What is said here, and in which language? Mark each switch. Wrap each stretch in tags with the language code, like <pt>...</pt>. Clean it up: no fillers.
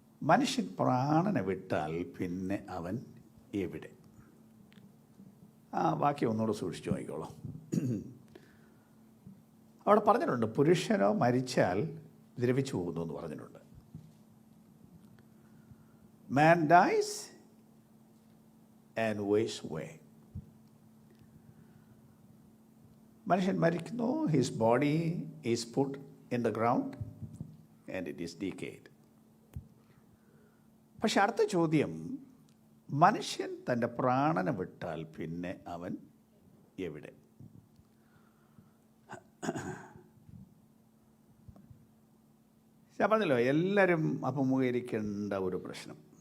<ml>മനുഷ്യൻ പ്രാണനെ വിട്ടാൽ പിന്നെ അവൻ എവിടെ? ആ വാക്യം ഒന്നുകൂടെ സൂക്ഷിച്ചു നോക്കിക്കോളൂ. അവിടെ പറഞ്ഞിട്ടുണ്ട് പുരുഷനോ മരിച്ചാൽ ദ്രവിച്ചു പോകുന്നു എന്ന് പറഞ്ഞിട്ടുണ്ട്.</ml> <en>Man dies and wastes away.</en> <ml>മനുഷ്യൻ മരിക്കുന്നു.</ml> <en>His body is put in the ground and it is decayed.</en> <ml>പക്ഷെ അടുത്ത ചോദ്യം, മനുഷ്യൻ തൻ്റെ പ്രാണനെ വിട്ടാൽ പിന്നെ അവൻ എവിടെ? ഞാൻ പറഞ്ഞല്ലോ, എല്ലാവരും അഭിമുഖീകരിക്കേണ്ട ഒരു പ്രശ്നം.</ml>